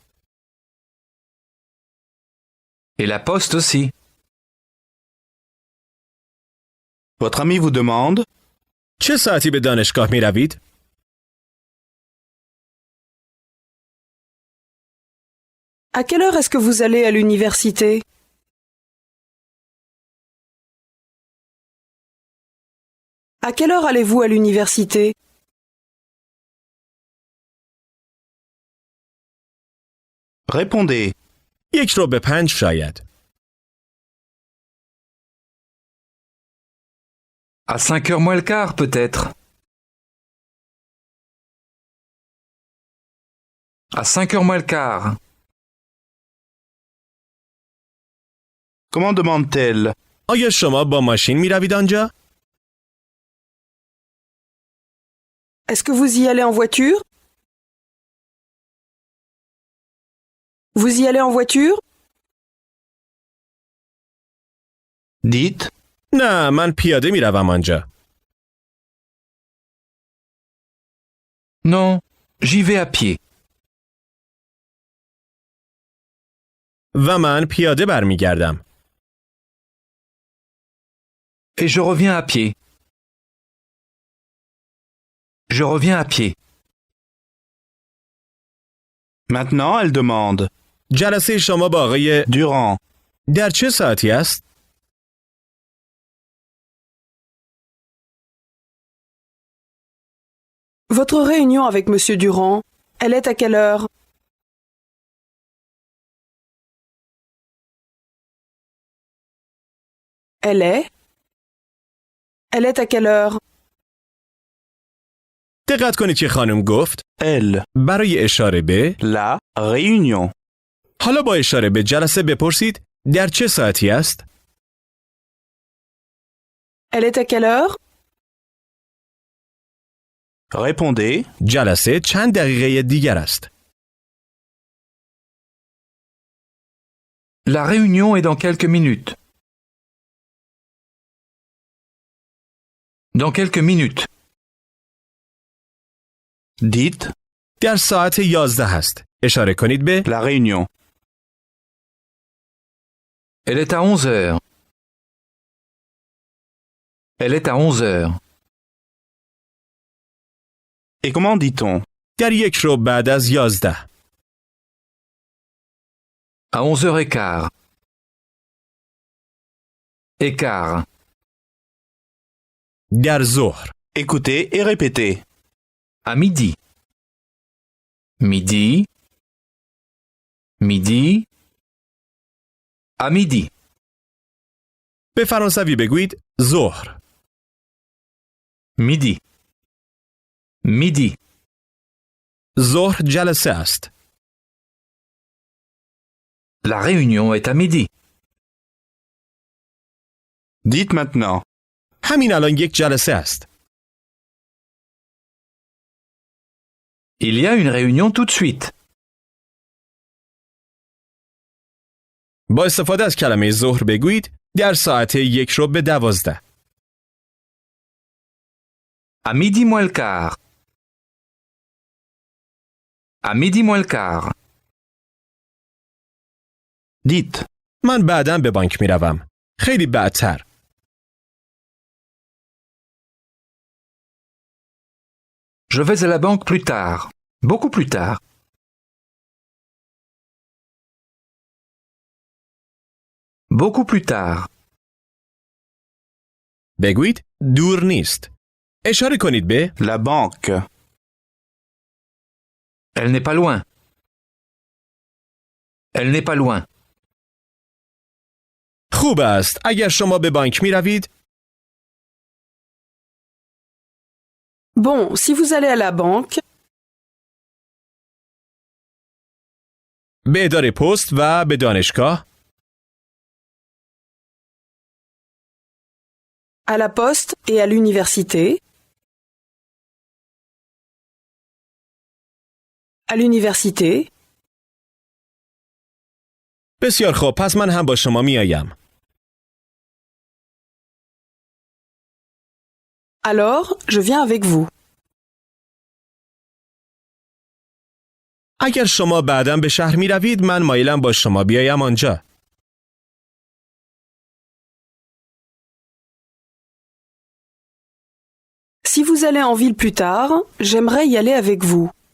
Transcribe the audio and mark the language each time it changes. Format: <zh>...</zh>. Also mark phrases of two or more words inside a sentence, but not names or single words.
<fr>Et la poste aussi. Votre ami vous demande.</fr> <fa>چه ساعتی به دانشگاه می روید؟</fa> <fr>À quelle heure est-ce que vous allez à l'université? À quelle heure allez-vous à l'université? Répondez.</fr> <fa>4:45 شاید.</fa> <fr>À 5 heures moins le quart, peut-être. À 5 heures moins le quart. Comment demande-t-elle?</fr> <fa>آیا شما با ماشین می روید آنجا؟</fa> <fr>Est-ce que vous y allez en voiture? Vous y allez en voiture? Dites.</fr> <fa>نه، من پیاده می روم آنجا.</fa> <fr>Non, j'y vais à pied.</fr> <fa>و من پیاده برمیگردم.</fa> <fr>Et je reviens à pied. Je reviens à pied. Maintenant, elle demande.</fr> <fa>جلسه شما با آقای Durant. در چه ساعتی است؟</fa> <fr>Votre réunion avec Monsieur Durand, elle est à quelle heure? Elle est Elle est à quelle heure?</fr> <fa>دقت کنید که خانم گفت Elle. برای اشاره به.</fa> <fr>La réunion.</fr> <fa>حالا با اشاره به جلسه بپرسید در چه ساعتی است؟</fa> <fr>Elle est à quelle heure? Répondez.</fr> <fa>جلسه چند دقیقه دیگر است؟</fa> <fr>La réunion est dans quelques minutes. Dans quelques minutes. Dites.</fr> <fa>در ساعت 11 است. اشاره کنید به.</fa> <fr>La réunion. Elle est à 11 heures. Elle est à 11 heures. Et comment dit-on?</fr> <fa>در 1 ربع بعد از 11.</fa> <fr>À 11h15. Écart.</fr> <fa>در ظهر.</fa> <fr>Écoutez et répétez. À midi. Midi. Midi. À midi.</fr> <fa>به فرانسوی بگویید ظهر.</fa> <fr>Midi. Midi.</fr> <fa>ظهر جلسه است.</fa> <fr>La réunion est à midi. Dites maintenant.</fr> <fa>همین الان یک جلسه است.</fa> <fr>Il y a une réunion tout de suite.</fr> <fa>با استفاده از کلمه ظهر بگویید در ساعت 1 ربع 12.</fa> <fr>À midi moins le quart. À midi moins le quart. Dites.</fr> <fa>من بعداً به بانک می روم. خیلی بعدتر.</fa> <fr>Je vais à la banque plus tard. Beaucoup plus tard. Beaucoup plus tard.</fr> <fa>بگویید دور نیست. اشاره کنید به.</fa> <fr>La banque. Elle n'est pas loin. Elle n'est pas loin.</fr> <fa>خوب است. اگر شما به بانک می روید.</fa> <fr>Bon, si vous allez à la banque,</fr> <fa>به اداره پست و به دانشگاه.</fa> <fr>à la poste et à l'université. À l'université.</fr> <fa>بسیار خوب. پس من هم با شما می آیم.</fa> <fr>Alors, je viens avec vous.</fr> <fa>اگر شما بعداً به شهر می روید من مایلم با شما بیایم آنجا.</fa> <fr>Si vous allez en ville plus tard, j'aimerais y aller avec vous.</fr>